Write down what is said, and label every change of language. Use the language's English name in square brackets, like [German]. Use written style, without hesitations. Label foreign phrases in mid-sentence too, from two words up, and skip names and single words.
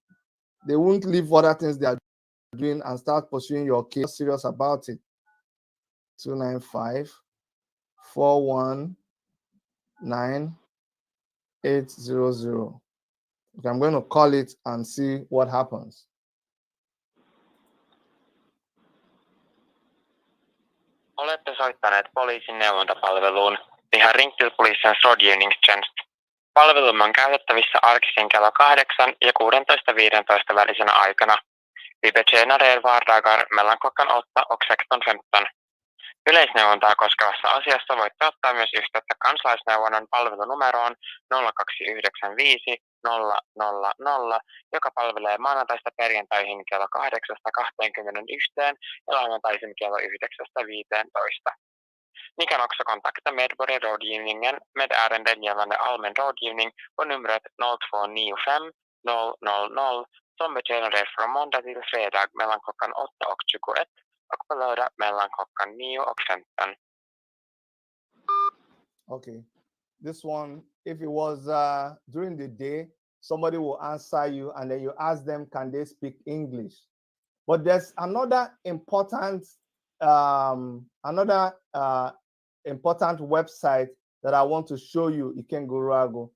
[English] They won't leave other things they are doing and start pursuing your case. Serious about it. 295 419 800. Okay, I'm going to call it and see what happens. [Finnish] Olette soittaneet poliisin neuvontapalveluun [Swedish] Vihan ringtilpolisens rådgivningstjänst. [Finnish] Palvelumme on käytettävissä arkisin kello 8 ja 16:15 välisenä aikana. [Swedish] Vi betjänar er vardagar mellan klockan 8 och 16:15. [Finnish] Yleisneuvontaa koskevassa asiassa voitte ottaa myös yhteyttä kansalaisneuvonnan palvelunumeroon 0295 000, joka palvelee maanantaista perjantaihin kello 8:21 ja lauantaisin kello 9:15. [Swedish] Ni kan också kontakta medborgarrådgivningen med ärenden gällande allmän rådgivning på numret 0295 000 som betjänar er från måndag till fredag mellan klockan 8 och 21 och på lördag mellan klockan 9 och 15. [English] Okay, this one, if it was during the day, somebody will answer you and then you ask them, can they speak English? But there's another important important website that I want to show you, Ikenna Uruagu.